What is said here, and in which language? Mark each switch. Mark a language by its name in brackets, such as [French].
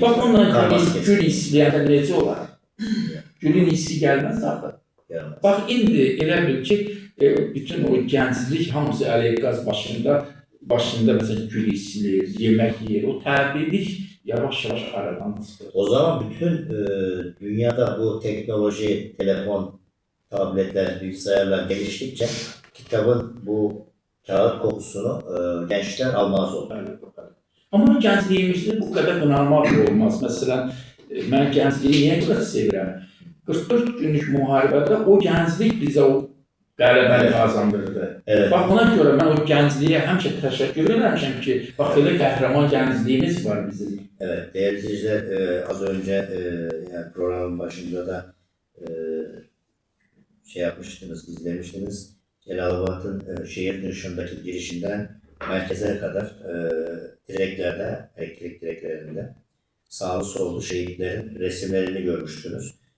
[Azerbaijani] Bax, onunla gül istəyəndə necə olar? Gülün hissi gəlməz zaten. Bax, indi elə bil ki, bütün o gənclik hamısı əleyh qaz başında məsələn gül istəyir, yemək yiyir, o təbiilik yavaş-yavaş aradan çıxır. [Turkish] O zaman bütün dünyada bu teknoloji, telefon, tabletler, bilgisayarlar geliştikçe kitabın bu kağıt kokusunu gençler almaz oldu. [Azerbaijani] Amma gəncliyimizdə bu qədər qınanmaq olmaz. Məsələn, mən gəncliyi niyə qədər sevirəm? 44 günlük müharibədə o gənclik bizə o qələbəni qazandırdı. [Turkish] Evet. [Azerbaijani] Bax, buna görə mən o gəncliyə həmişə təşəkkür edirəm ki, bax, elə qəhrəman gəncliyimiz var bizim. [Turkish] Evet, değerli izleyiciler, az önce yani programın başında da şey yapmıştınız, izlemiştiniz. Celalubat'ın şehir dışındaki girişinden merkeze kadar direklerde, elektrik direklerinde sağlı sollu şehitlerin resimlerini görmüştünüz.